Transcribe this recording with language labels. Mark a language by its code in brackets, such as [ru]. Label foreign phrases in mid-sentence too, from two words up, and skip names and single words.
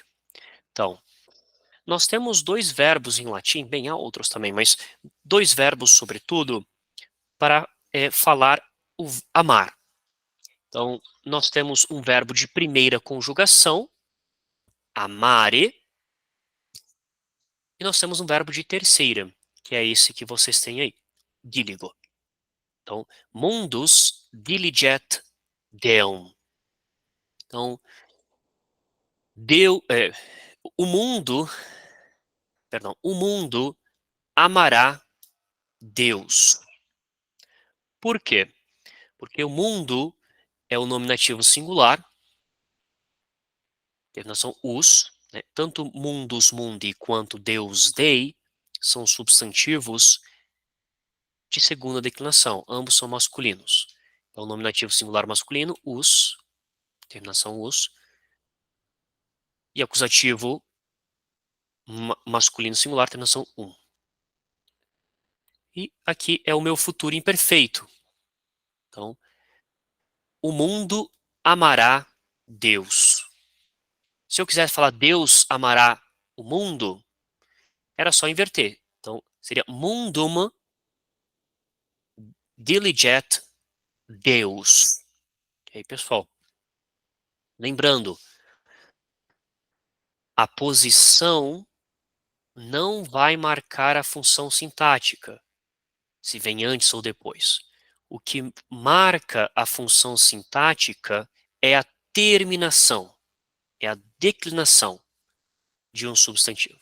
[pt] Então, nós temos 2 verbos em latim, bem, há outros também, mas 2 verbos, sobretudo, para, falar amar. Então, nós temos um verbo de primeira conjugação, amare, e nós temos um verbo de terceira, que é esse que vocês têm aí, diligo. Então, [la] mundus diliget deum. [pt] Então, o mundo, perdão, o mundo amará Deus. Por quê? Porque o mundo é o nominativo singular, terminação us, né? Tanto [la] mundus mundi [pt] quanto [la] Deus dei [pt] são substantivos de segunda declinação, ambos são masculinos. Então, nominativo singular masculino, us, terminação us, e acusativo masculino singular, terminação um. E aqui é o meu futuro imperfeito. Então, o mundo amará Deus. Se eu quisesse falar Deus amará o mundo, era só inverter. Então, seria [la] mundum diliget Deus. [pt] Ok, pessoal? Lembrando, a posição não vai marcar a função sintática, se vem antes ou depois. O que marca a função sintática é a terminação, é a declinação de um substantivo.